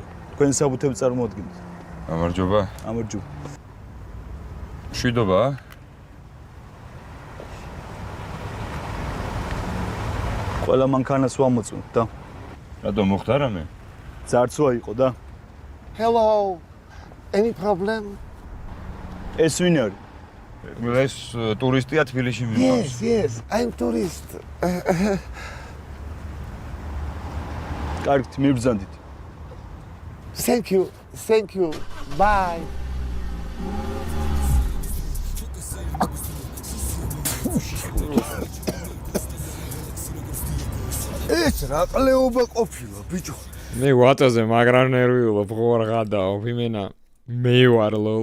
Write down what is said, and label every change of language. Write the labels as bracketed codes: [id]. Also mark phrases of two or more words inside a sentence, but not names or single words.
[ka] თქვენ საბუთებს წარმოადგენთ. გამარჯობა. გამარჯობა. მშვიდობა? ყველა მანქანას ვამოწმოთ და რატომ მოხდა რამე? ძარცვა იყო და [en] Hello. Any problem? [ka] ეს ვინ არის? ეს ტურისტია თბილისში მიყავს. [en] Yes, I'm tourist. [ka] კარგით, მიბრძანდით. [en] Thank you. Bye. [ka] ეს რა ყლეობა ყოფილა, ბიჭო. მე ვატაზე მაგრამ ნერვიულობ, ხო არ გადაო, იმენა მე ვარ ლოლ.